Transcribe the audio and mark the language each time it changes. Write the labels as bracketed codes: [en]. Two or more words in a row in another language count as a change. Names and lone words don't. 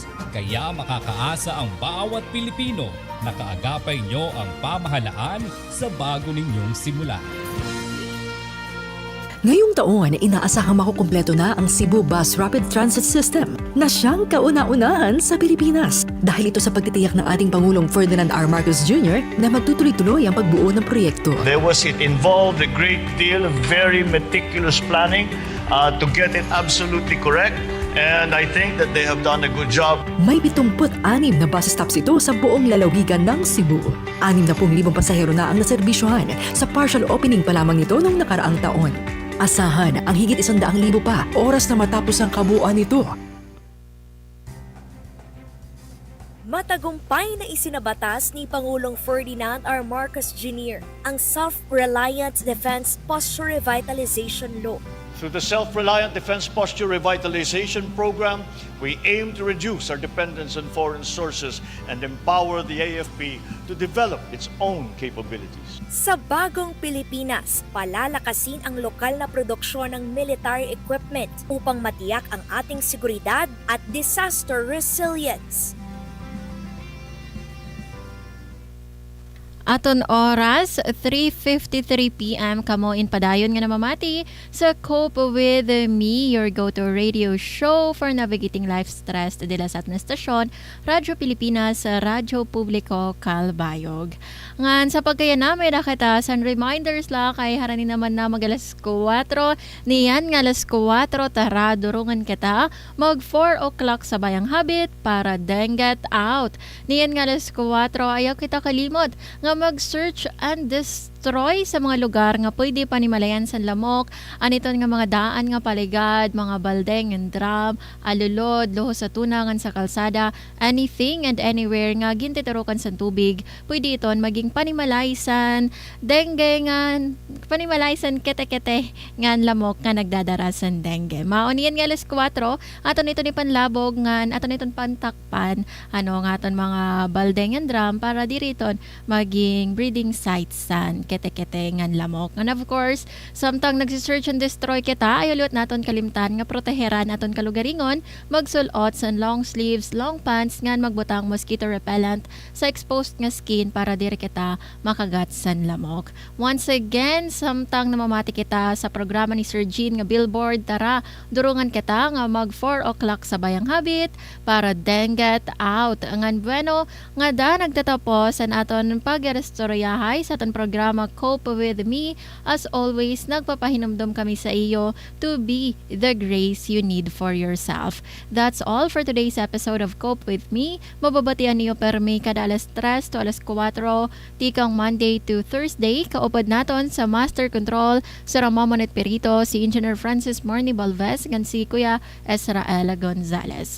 [tl] Kaya makakaasa ang bawat Pilipino na kaagapay nyo ang pamahalaan sa bago ninyong simula. Ngayong taon, inaasahang makukumpleto na ang Cebu Bus Rapid Transit System na siyang kauna-unahan sa Pilipinas. Dahil ito sa pagtitiyak ng ating Pangulong Ferdinand R. Marcos Jr. na magtutuloy-tuloy ang pagbuo ng proyekto. [en] It involved a great deal of very meticulous planning to get it absolutely correct. And I think that they have done a good job. [tl] May 76 na [en] bus stops [tl] ito sa buong lalawigan ng Cebu. 60,000 pasahero na ang naserbisyohan sa partial opening pa lamang nito noong nakaraang taon. Asahan ang higit 100,000 pa oras na matapos ang kabuuan nito. Matagumpay na isinabatas ni Pangulong Ferdinand R. Marcos Jr. ang Self-Reliant Defense Posture Revitalization Law. [en] Through the Self-Reliant Defense Posture Revitalization Program, we aim to reduce our dependence on foreign sources and empower the AFP to develop its own capabilities. [tl] Sa bagong Pilipinas, palalakasin ang lokal na produksyon ng [en] military equipment [tl] upang matiyak ang ating seguridad at [en] disaster resilience. [war] Aton oras, 3:53 p.m. kamo in padayon nga namamati sa Cope with Me, [en] your go-to radio show for navigating life stress [war] dila sa aton estasyon, Radyo Pilipinas, Radyo Publiko, Calbayog. Ngan sa pagkaya namin nakita san reminders la kay harani naman na magalas 4, niyan nga alas 4 tara durungan kita mag 4 o'clock sa bayang habit para [en] then get out. [war] Niyan nga alas 4 ayaw kita kalimot nga mag- [en] search and destroy [war] sa mga lugar nga pwede panimalayan sa lamok, aniton nga mga daan nga paligad, mga baldeng and drum, alulod, luho sa tunangan sa kalsada, [en] anything and anywhere [war] nga gintitirukan sa tubig, pwede iton maging panimalaysan, dengue nga, panimalaysan kete-kete nga lamok nga nagdadarasan dengue. Mauniyan nga alas 4, aton ito ni panlabog nga, aton iton pantakpan, nga aton mga baldeng and drum para diriton maging [en] breeding sites [war] san kete-kete ngan lamok. [en] And of course, [war] samtang nagsi- [en] search and destroy [war] kita, ayolot naton kalimtan nga proteheran aton kalugaringon, magsulot san [en] long sleeves, long pants [war] ngan magbutang [en] mosquito repellent [war] sa exposed nga skin para diri kita makagat san lamok. [en] Once again, [war] samtang namamati kita sa programa ni Sir Jean nga Billboard, tara durungan kita nga mag 4 o'clock sa bayang habit para [en] then get out. [war] Ngan bueno nga da nagtatapos an aton pagrestoryahay sa aton programa Cope with Me. [en] As always, [war] nagpapahinumdum kami sa iyo [en] to be the grace you need for yourself. That's all for today's episode of Cope with Me. [war] Mababatian niyo permi kada alas 3 to alas 4, tikang [en] Monday to Thursday. [war] Kaupod naton sa Master Control sa Ramamonet Perito, si Engineer Francis Morny Balvez, ngan si Kuya Ezrael Gonzalez.